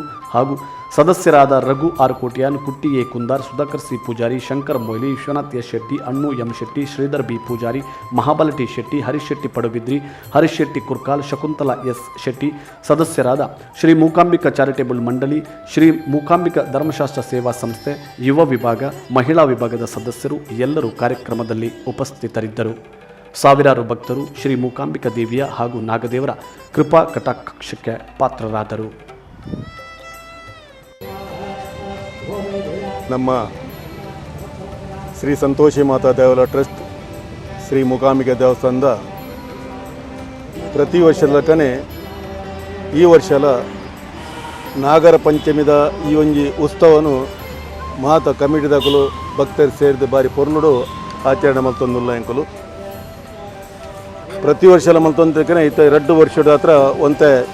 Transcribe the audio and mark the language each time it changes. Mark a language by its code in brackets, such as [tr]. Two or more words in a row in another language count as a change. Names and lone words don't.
[kn] ಹಾಗೂ ಸದಸ್ಯರಾದ ರಘು ಆರ್ ಕೋಟ್ಯಾನ್, ಕುಟ್ಟಿ ಎ ಕುಂದಾರ್, ಸುಧಾಕರ್ ಸಿ ಪೂಜಾರಿ, ಶಂಕರ್ ಮೊಯ್ಲಿ, ವಿಶ್ವನಾಥ್ ಎಸ್ ಶೆಟ್ಟಿ, ಅಣ್ಣು ಎಂ ಶೆಟ್ಟಿ, ಶ್ರೀಧರ್ ಬಿ ಪೂಜಾರಿ, ಮಹಾಬಲ ಟಿ ಶೆಟ್ಟಿ, ಹರೀಶ್ ಶೆಟ್ಟಿ ಪಡುಬಿದ್ರಿ, ಹರೀಶ್ ಶೆಟ್ಟಿ ಕುರ್ಕಾಲ್, ಶಕುಂತಲಾ ಎಸ್ ಶೆಟ್ಟಿ, ಸದಸ್ಯರಾದ ಶ್ರೀ ಮೂಕಾಂಬಿಕಾ ಚಾರಿಟೇಬಲ್ ಮಂಡಳಿ, ಶ್ರೀ ಮೂಕಾಂಬಿಕಾ ಧರ್ಮಶಾಸ್ತ್ರ ಸೇವಾ ಸಂಸ್ಥೆ, ಯುವ ವಿಭಾಗ, ಮಹಿಳಾ ವಿಭಾಗದ ಸದಸ್ಯರು ಎಲ್ಲರೂ ಕಾರ್ಯಕ್ರಮದಲ್ಲಿ ಉಪಸ್ಥಿತರಿದ್ದರು. ಸಾವಿರಾರು ಭಕ್ತರು ಶ್ರೀ ಮೂಕಾಂಬಿಕಾ ದೇವಿಯ ಹಾಗೂ ನಾಗದೇವರ ಕೃಪಾ ಕಟಾಕ್ಷಕ್ಕೆ ಪಾತ್ರರಾದರು. [tcy] ನಮ್ಮ ಶ್ರೀ ಸಂತೋಷಿ ಮಾತಾ ದೇವಾಲಯ ಟ್ರಸ್ಟ್ ಶ್ರೀ ಮೂಕಾಂಬಿಕಾ ದೇವಸ್ಥಾನದ ಪ್ರತಿ ವರ್ಷದ ಲೆಕ್ಕನೆ ಈ ವರ್ಷಲ ನಾಗರ ಪಂಚಮಿದ ಈ ಒಂಜಿ ಉತ್ಸವನು ಮಾತ ಕಮಿಟಿದಾಗಲು ಭಕ್ತರು ಸೇರಿದ ಬಾರಿ ಪೊರ್ನುಡು ಆಚರಣೆ ಮಲ್ತೊಂದುಲ್ಲ ಎಂಕಲು ಪ್ರತಿ ವರ್ಷ ಮಲ್ತೊಂದಕ್ಕೆ ಇತ್ತ 2 ವರ್ಷದ ಹತ್ರ ಒಂತೆ